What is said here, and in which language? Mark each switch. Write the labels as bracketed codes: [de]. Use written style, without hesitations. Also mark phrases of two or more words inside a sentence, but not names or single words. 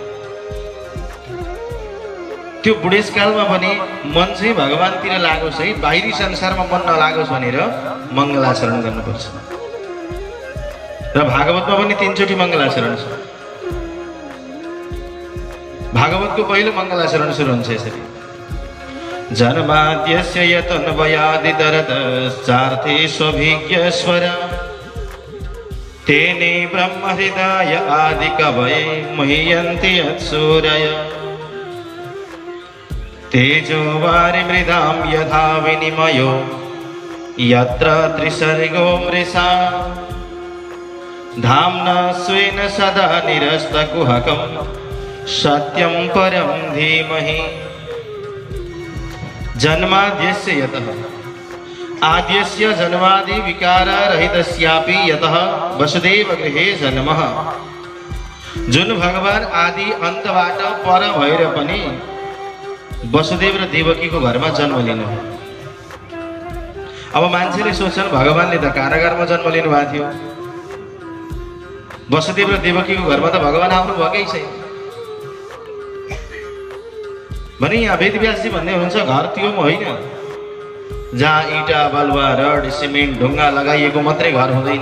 [ne] त्यो बुढेसकालमा पनि मन चाहिँ भगवानतिर लागोस् है, बाहिरी संसारमा मन नलागोस् भनेर मङ्गलाचरण गर्नुपर्छ। र भागवतमा पनि 3 चोटि मङ्गलाचरण छ। भागवतको पहिलो मङ्गलाचरण सुरु हुन्छ यसरी: [sa] जन्माद्यस्य यतन्वयादितरतश्चार्थे स्वभिज्ञस्वर तेने ब्रह्म हृदय आदिकवये मुह्यन्ति यत्सूरय तेजो वारिमृदां यथा विनिमयो यत्र त्रिसर्गो मृषा धाम्ना स्वेन सदा निरस्तकुहकं सत्यं परं धीमहि। जन्माद्यस्य यतः, आद्यस्य जन्मादि विकार रहितस्यापि यतः वसुदेव गृहे जन्मः। [ne] जुन भगवान आदि अन्तबाट पर भएर पनि वसुदेव र देवकीको घरमा जन्म लिनु। अब मान्छेले सोच्छन् भगवानले त कारागारमा जन्म लिनु भएको थियो, वसुदेव र देवकीको घरमा त भगवान आउनु भएकै छैन भने यहाँ वेदव्यासजी भन्दै हुनुहुन्छ घर त्यो होइन जहाँ इँटा बालुवा रड सिमेन्ट ढुङ्गा लगाइएको मात्रै घर हुँदैन।